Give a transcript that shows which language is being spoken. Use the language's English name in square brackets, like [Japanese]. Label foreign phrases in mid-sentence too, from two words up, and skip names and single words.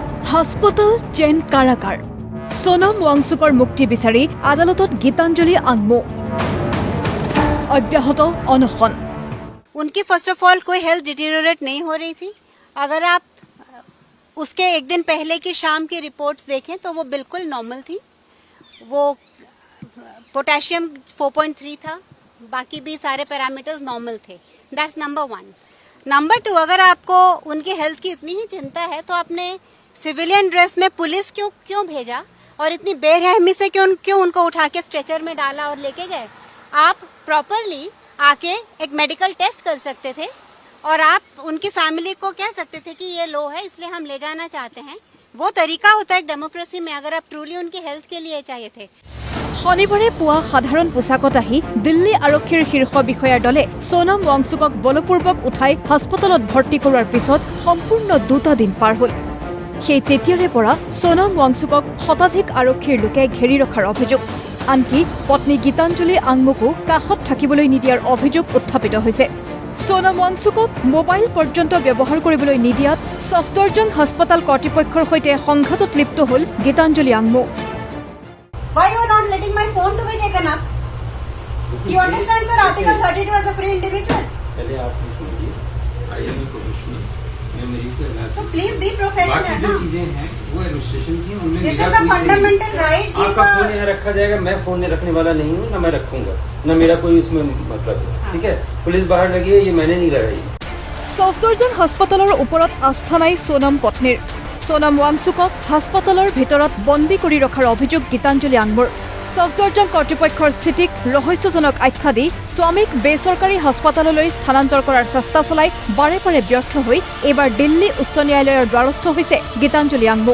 [Assamese] হাসপাতাল চেন কাৰাগাৰ সোনম ৱাংচুকৰ মুক্তি বিচাৰি আদালতত গীতাঞ্জলি আংমো অব্যাহত অনশন। [Hindi] उनकी [English] first of all [Hindi] कोई [English] health deteriorate [Hindi] नहीं हो रही थी। अगर आप उसके एक दिन पहले की शाम की रिपोर्ट्स देखें तो वो बिल्कुल नॉर्मल थी। वो पोटेशियम 4.3 था, बाकी भी सारे [English] parameters normal [Hindi] थे। [English] that's number 1. [Hindi] नंबर 2, अगर आपको उनकी हेल्थ की इतनी ही चिंता है तो आपने [English] civilian dress [Hindi] में पुलिस क्यों भेजा और इतनी बेरहमी से क्यों उनको उठा के स्ट्रेचर में डाला और लेके गए? आप प्रॉपरली आके एक [English] medical test [Hindi] कर सकते थे और आप उनकी फैमिली को कह सकते थे कि ये लो है इसलिए हम ले जाना चाहते हैं। वो तरीका होता है एक डेमोक्रेसी में, अगर आप ट्रूली उनकी हेल्थ के लिए चाहिए थे। [Assamese] শনিবাৰে পুৱা সাধাৰণ পোছাকত আহি দিল্লী আৰক্ষীৰ শীৰ্ষ বিষয়াৰ দলে সোনম ৱাংচুকক বলপূৰ্বক উঠাই হাস্পতালত ভৰ্তি কৰোৱাৰ পিছত সম্পূৰ্ণ 2টা দিন পাৰ হ'ল। সেই তেতিয়াৰে পৰা সোনম ৱাংচুকক শতাধিক আৰক্ষীৰ লোকে ঘেৰি ৰখাৰ অভিযোগ, আনকি পত্নী গীতাঞ্জলি আংমুকো কাষত থাকিবলৈ নিদিয়াৰ অভিযোগ উত্থাপিত হৈছে। সোনম ৱাংচুকক মোবাইল পৰ্যন্ত ব্যৱহাৰ কৰিবলৈ নিদিয়াত সফদৰজং হাস্পতাল কৰ্তৃপক্ষৰ সৈতে সংঘাতত লিপ্ত হ'ল গীতাঞ্জলি আংমু। [English] Why you are not letting my phone to be taken up? You understand, sir? Article 32 as a free individual. [Hindi] पहले आप सुनिए, [English] I am professional, [Hindi] मैं मरीज को इलाज। [English] So please be professional. [Hindi] बाकी जो चीजें हैं वो एडमिनिस्ट्रेशन की, उनमें [English] This is a fundamental right. [Hindi] आपका फोन यहाँ रखा जाएगा, मैं फोन नहीं रखने वाला नहीं हूँ, ना मैं रखूंगा, ना मेरा कोई उसमें मतलब है। ठीक है, पुलिस बाहर लगी है, ये मैंने नहीं लगाई। [Assamese] সফদৰজং হাস্পতালৰ ওপৰত আস্থা নাই সোনম পত্নীৰ। সোনম ৱাংচুকক হাস্পতালৰ ভিতৰত বন্দী কৰি ৰখাৰ অভিযোগ গীতাঞ্জলি আংমুৰ। সফদৰজং কৰ্তৃপক্ষৰ স্থিতিক ৰহস্যজনক আখ্যা দি স্বামীক বেচৰকাৰী হাস্পতাললৈ স্থানান্তৰ কৰাৰ চেষ্টা চলাই বাৰে বাৰে ব্যৰ্থ হৈ এইবাৰ দিল্লী উচ্চ ন্যায়ালয়ৰ দ্বাৰস্থ হৈছে গীতাঞ্জলি আংমু।